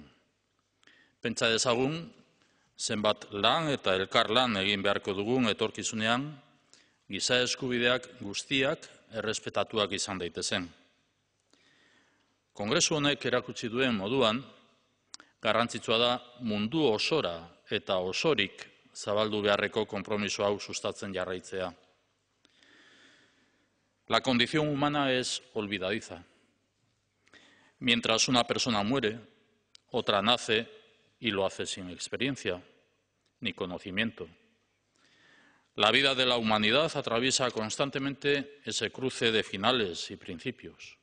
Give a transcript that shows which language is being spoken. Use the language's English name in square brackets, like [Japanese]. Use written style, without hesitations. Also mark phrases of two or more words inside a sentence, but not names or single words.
[Basque] Pentsa dezagun zenbat lan eta elkarlan egin beharko dugun etorkizunean, giza eskubideak guztiak errespetatuak izan daitezen. Kongresu honek erakutsi duen moduan, garrantzitsua da mundu osora eta osorik zabaldu beharreko konpromiso hau sustatzen jarraitzea. [Spanish] La condición humana es olvidadiza. Mientras una persona muere, otra nace y lo hace sin experiencia ni conocimiento. La vida de la humanidad atraviesa constantemente ese cruce de finales y principios.